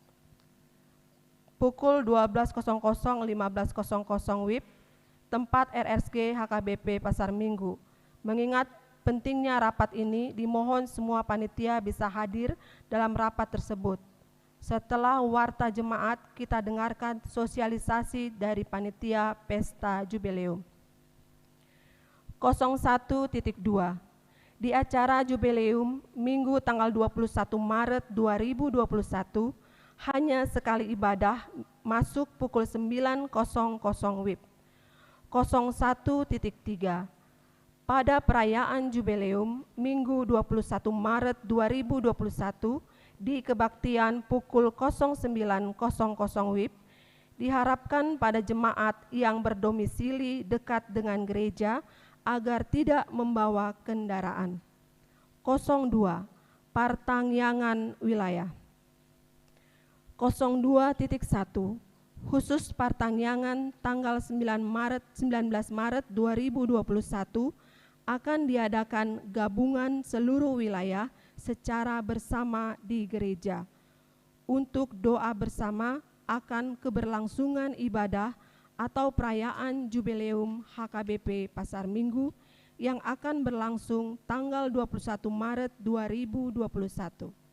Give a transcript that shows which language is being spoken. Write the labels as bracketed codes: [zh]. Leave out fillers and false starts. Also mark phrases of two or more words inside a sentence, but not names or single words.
[id] Pukul 12.00 15.00 WIB, tempat RSG HKBP Pasar Minggu. Mengingat pentingnya rapat ini, dimohon semua panitia bisa hadir dalam rapat tersebut. Setelah warta jemaat, kita dengarkan sosialisasi dari panitia Pesta Jubileum. 01.2. di acara jubileum Minggu tanggal 21 Maret 2021 hanya sekali ibadah masuk pukul 9.00 WIB. 01.3 pada perayaan jubileum Minggu 21 Maret 2021 di kebaktian pukul 09.00 WIB diharapkan pada jemaat yang berdomisili dekat dengan gereja agar tidak membawa kendaraan. 02. Partangyangan wilayah. 02.1 khusus Partangyangan tanggal 19 Maret 2021 akan diadakan gabungan seluruh wilayah secara bersama di gereja untuk doa bersama akan keberlangsungan ibadah atau perayaan jubileum HKBP Pasar Minggu yang akan berlangsung tanggal 21 Maret 2021.